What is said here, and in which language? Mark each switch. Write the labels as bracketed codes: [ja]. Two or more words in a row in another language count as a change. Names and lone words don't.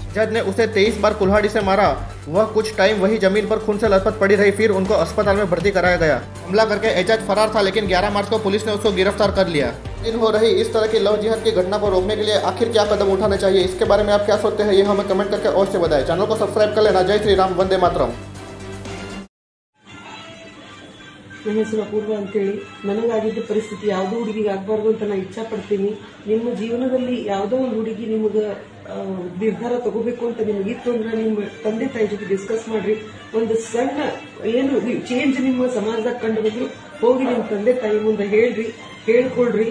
[hi] जज ने उसे 23 बार कुल्हाड़ी से मारा। वह कुछ टाइम वही जमीन पर खून से लथपथ पड़ी रही, फिर उनको अस्पताल में भर्ती कराया गया। हमला करके एजाज फरार था, लेकिन 11 मार्च को पुलिस ने उसको गिरफ्तार कर लिया। इन हो रही इस तरह की लव जिहाद की घटना को रोकने के लिए आखिर क्या कदम उठाने चाहिए, इसके बारे में आप क्या सोचते हैं, ये हमें कमेंट करके अवश्य बताएं। चैनल को सब्सक्राइब कर लेना। जय श्री राम, वंदे मातरम। [kn] ನನ್ನ ಹೆಸರು ಅಪೂರ್ವ ಅಂತೇಳಿ. ನನಗಾಗಿದ್ದ ಪರಿಸ್ಥಿತಿ ಯಾವುದೋ ಹುಡುಗಿಗೆ ಆಗಬಾರ್ದು ಅಂತ ನಾನು ಇಚ್ಛಾ ಪಡ್ತೀನಿ. ನಿಮ್ಮ ಜೀವನದಲ್ಲಿ ಯಾವುದೋ ಒಂದು ಹುಡುಗಿ ನಿಮಗೆ ನಿರ್ಧಾರ ತಗೋಬೇಕು ಅಂತ ನಿಮಗಿತ್ತು ಅಂದ್ರೆ ನಿಮ್ಮ ತಂದೆ ತಾಯಿ ಜೊತೆ ಡಿಸ್ಕಸ್ ಮಾಡ್ರಿ. ಒಂದು ಸಣ್ಣ ಏನು ಚೇಂಜ್ ನಿಮ್ಮ ಸಮಾಜದಾಗ ಕಂಡು ಬಂದ್ರು ಹೋಗಿ ನಿಮ್ಮ ತಂದೆ ತಾಯಿ ಮುಂದೆ ಹೇಳ್ಕೊಳ್ರಿ.